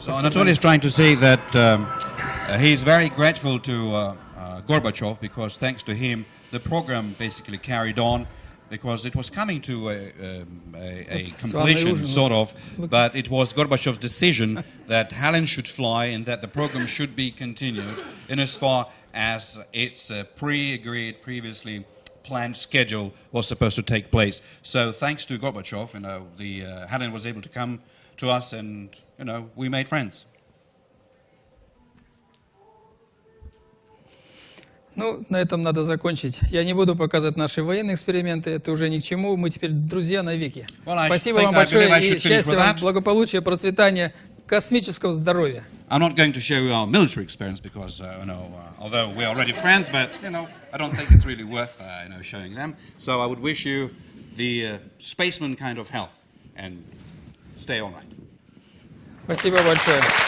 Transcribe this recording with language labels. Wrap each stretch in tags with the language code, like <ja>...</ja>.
<en>So Anatoly is trying to say that he is very grateful to Gorbachev because thanks to him the program basically carried on because it was coming to a completion sort of, but it was Gorbachev's decision that Helen should fly and that the program should be continued in as far as its pre-agreed, previously planned schedule was supposed to take place. So thanks to Gorbachev, Helen was able to come to us and, we made friends.</en> <ru>Ну, на этом надо закончить. Я не буду показывать наши военные эксперименты, это уже ни к чему. Мы теперь друзья навеки. Спасибо вам большое и счастья вам, благополучия, процветания, космического здоровья.</ru> <en>I'm not going to show you our military experience because, although we're already friends, but, I don't think it's really worth, showing them. So I would wish you the spaceman kind of health and stay all right.</en> <ru>Спасибо большое.</ru>